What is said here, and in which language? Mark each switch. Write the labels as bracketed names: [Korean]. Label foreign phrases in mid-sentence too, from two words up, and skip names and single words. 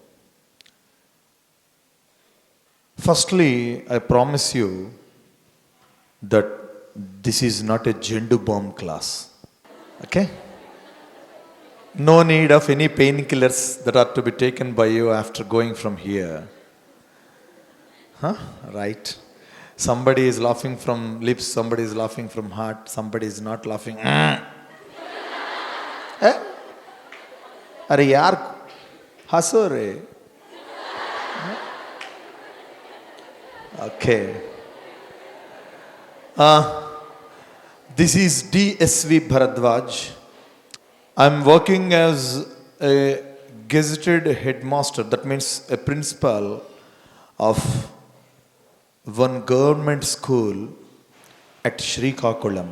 [English] Firstly, I promise you that this is not a gender bomb class. Okay? No need of any painkillers that are to be taken by you after going from here. Right. Somebody is laughing from lips, somebody is laughing from heart, somebody is not laughing. [Hindi] अरे यार हंसो रे. [English] Okay. This is DSV Bharadwaj. I'm working as a gazetted headmaster, that means a principal of one government school at Srikakulam.